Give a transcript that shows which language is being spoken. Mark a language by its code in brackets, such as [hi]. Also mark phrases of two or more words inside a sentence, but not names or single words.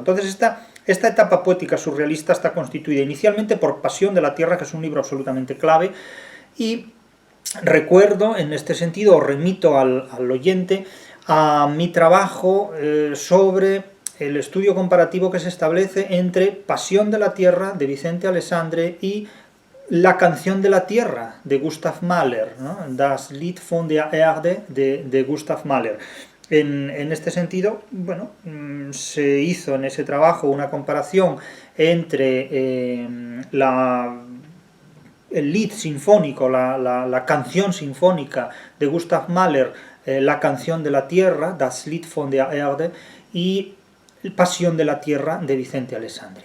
[es] Entonces esta etapa poética surrealista está constituida inicialmente por Pasión de la Tierra, que es un libro absolutamente clave, y recuerdo en este sentido, o remito al oyente a mi trabajo sobre el estudio comparativo que se establece entre Pasión de la Tierra de Vicente Aleixandre y La canción de la tierra, de Gustav Mahler, ¿no? [de] Das Lied von der Erde, [es] de Gustav Mahler. En este sentido, bueno, se hizo en ese trabajo una comparación entre el lead sinfónico, la canción sinfónica de Gustav Mahler, la canción de la tierra, [de] Das Lied von der Erde, [es] y Pasión de la tierra de Vicente Alessandri.